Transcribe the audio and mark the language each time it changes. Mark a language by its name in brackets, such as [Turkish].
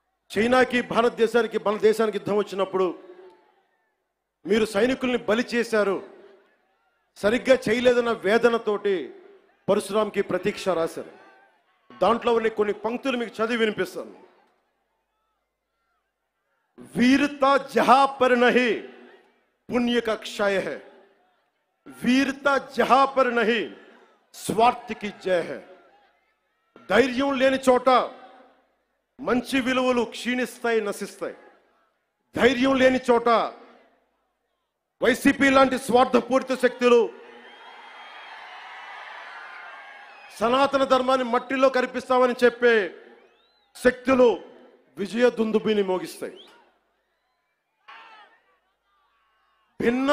[Telugu] చైనాకి మన దేశానికి యుద్ధం వచ్చినప్పుడు మీరు సైనికుల్ని బలి చేశారు, సరిగ్గా చేయలేదన్న వేదనతోటి పరశురాంకి ప్రతీక్ష రాశారు. దాంట్లో ఉన్న కొన్ని పంక్తులు మీకు చదివి వినిపిస్తాను. [Hindi] वीरता जहां पर नहीं पुण्य का क्षय है, वीरता जहां पर नहीं स्वार्थ की जय है. [Telugu] ధైర్యం లేని చోట మంచి విలువలు క్షీణిస్తాయి, నశిస్తాయి. ధైర్యం లేని చోట వైసీపీ లాంటి స్వార్థపూరిత శక్తులు సనాతన ధర్మాన్ని మట్టిలో కనిపిస్తామని చెప్పే శక్తులు విజయ దుందుబిని మోగిస్తాయి. భిన్న